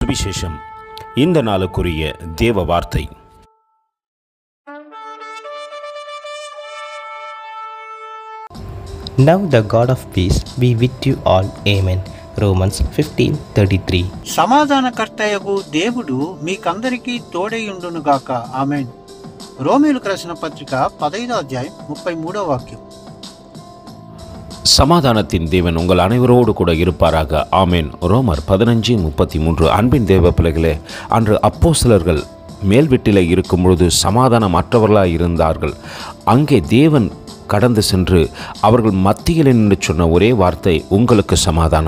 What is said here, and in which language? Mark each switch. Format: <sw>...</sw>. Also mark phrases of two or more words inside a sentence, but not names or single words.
<ta>சுவிசேஷம். இந்த நாளுக்குரிய தேவ வார்த்தை.</ta> <en>Now the God of peace be with you all. Amen. Romans 15:33.</en> <te>సమాధానకర్తయగు దేవుడు మీకందరికీ తోడైయుండునుగాక. ఆమేన్. రోమీయులకు రాసిన పత్రిక 15వ అధ్యాయం 33వ వాక్యం.</te> <ta>சமாதானத்தின் தேவன் உங்கள் அனைவரோடு கூட இருப்பாராக. ஆமேன். ரோமர் 15:33. அன்பின் தேவ பிள்ளைகளே, அன்று அப்போஸ்தலர்கள் மேல் வீட்டில் இருக்கும் பொழுது சமாதானமற்றவர்களாக இருந்தார்கள். அங்கே தேவன் கடந்து சென்று அவர்கள் மத்தியில் நின்று சொன்ன ஒரே வார்த்தை, உங்களுக்கு சமாதானம்.</ta>